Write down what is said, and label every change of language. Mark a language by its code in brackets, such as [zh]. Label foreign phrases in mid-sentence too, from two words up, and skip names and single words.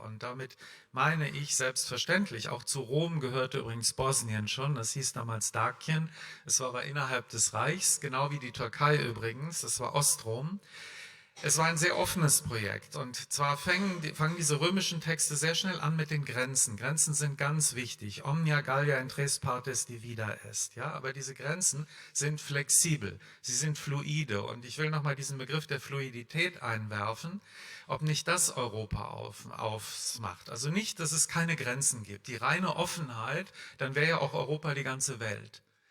[de] Und damit meine ich selbstverständlich, auch zu Rom gehörte übrigens Bosnien schon, das hieß damals Dakien, es war aber innerhalb des Reichs, genau wie die Türkei übrigens, das war Ostrom. Es war ein sehr offenes Projekt, und zwar fangen diese römischen Texte sehr schnell an mit den Grenzen. Grenzen sind ganz wichtig. [la] Omnia Gallia in tres partes divida est. [de] Ja, aber diese Grenzen sind flexibel, sie sind fluide, und ich will nochmal diesen Begriff der Fluidität einwerfen, ob nicht das Europa ausmacht. Also nicht, dass es keine Grenzen gibt. Die reine Offenheit, dann wäre ja auch Europa die ganze Welt.